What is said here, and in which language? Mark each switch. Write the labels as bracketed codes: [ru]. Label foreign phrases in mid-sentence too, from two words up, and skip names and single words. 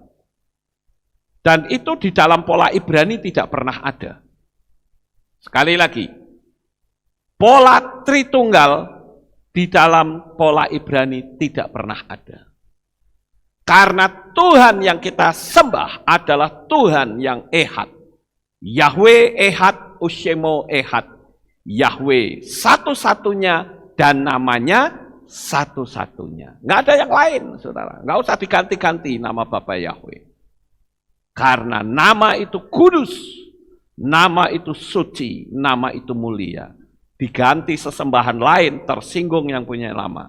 [id] Dan itu di dalam pola Ibrani tidak pernah ada. Sekali lagi, pola Tritunggal di dalam pola Ibrani tidak pernah ada. Karena Tuhan yang kita sembah adalah Tuhan yang ehad. [he] יהוה אחד, ושמו אחד. [id] Yahweh satu-satunya dan namanya satu-satunya. Nggak ada yang lain, saudara. Nggak usah diganti-ganti nama Bapa Yahweh. Karena nama itu kudus, nama itu suci, nama itu mulia. Diganti sesembahan lain, tersinggung yang punya nama.